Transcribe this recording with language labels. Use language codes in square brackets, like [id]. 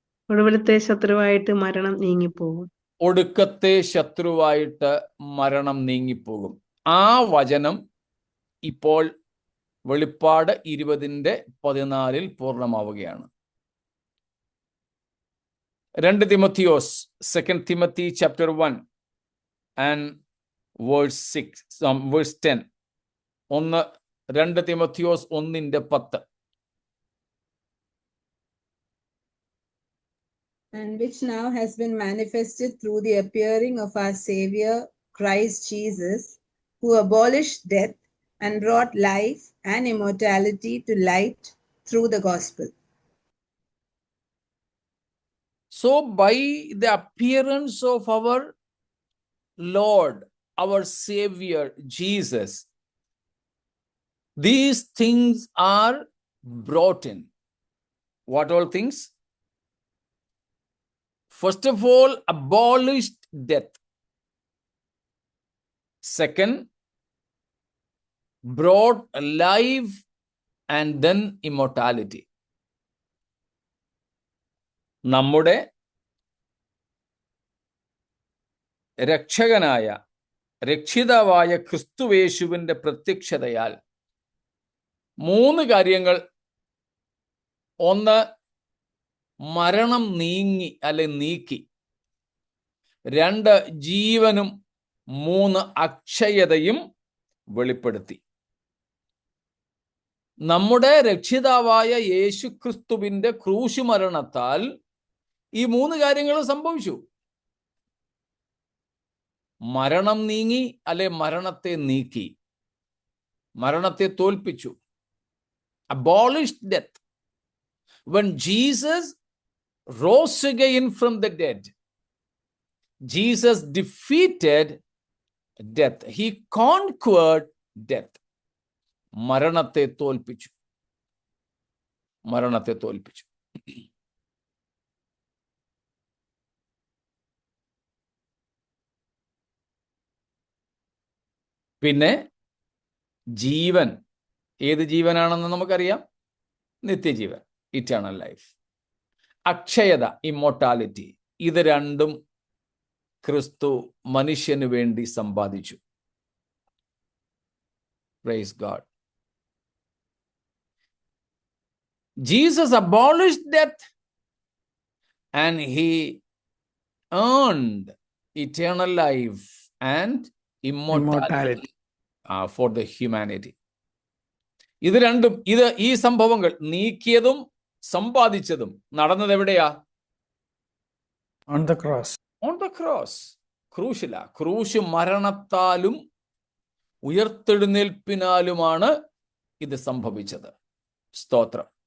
[ml] ഒടുവിലത്തെ ശത്രുവായിട്ട് മരണം നീങ്ങിപ്പോകും. ഒടുക്കത്തെ ശത്രുവായിട്ട് മരണം നീങ്ങിപ്പോകും. ആ വചനം ഇപ്പോൾ വെളിപ്പാട് 20-14 പൂർണ്ണമാവുകയാണ്. [en] 2 തിമോത്തിയോസ് 2 Timothy chapter 1 and verse 10. [ml] 2 Timotheos 1:10. [en] And which now has been manifested through the appearing of our Savior Christ Jesus, who abolished death and brought life and immortality to light through the gospel. So by the appearance of our Lord, our Savior Jesus, these things are brought in. What all things? First of all, abolished death. Second, brought life, and then immortality. [ml] നമ്മുടെ രക്ഷകനായ രക്ഷിതാവായ ക്രിസ്തുവേശുവിന്റെ പ്രത്യക്ഷതയാൽ 3 കാര്യങ്ങൾ. 1, മരണം നീങ്ങി അല്ലെ നീക്കി. 2, ജീവനും. 3, അക്ഷയതയും വെളിപ്പെടുത്തി. നമ്മുടെ രക്ഷിതാവായ യേശു ക്രിസ്തുവിന്റെ ക്രൂശ് മരണത്താൽ ഈ 3 കാര്യങ്ങളും സംഭവിച്ചു. മരണം നീങ്ങി, അല്ലെ മരണത്തെ നീക്കി, മരണത്തെ തോൽപ്പിച്ചു. [en] abolished death. When Jesus rose again from the dead, Jesus defeated death. He conquered death. [ml] മരണത്തെ തോൽപ്പിച്ചു, മരണത്തെ തോൽപ്പിച്ചു. പിന്നെ ജീവൻ, ഏത് ജീവനാണെന്ന് നമുക്കറിയാം? നിത്യജീവൻ, [en] Eternal life. [ml] അക്ഷയത, ഇമ്മോർട്ടാലിറ്റി. ഇത് രണ്ടും ക്രിസ്തു മനുഷ്യന് വേണ്ടി സമ്പാദിച്ചു. [en] Praise God. Jesus abolished death and he earned eternal life and immortality for the humanity. [ml] ഇത് രണ്ടും, ഈ സംഭവങ്ങൾ നീക്കിയതും സമ്പാദിച്ചതും നടന്നത് എവിടെയാ? [en] On the cross. On the cross. [ml] ക്രൂശില. ക്രൂശ് മരണത്താലും ഉയർത്തെഴുന്നേൽപ്പിനാലുമാണ് ഇത് സംഭവിച്ചത്. സ്തോത്രം.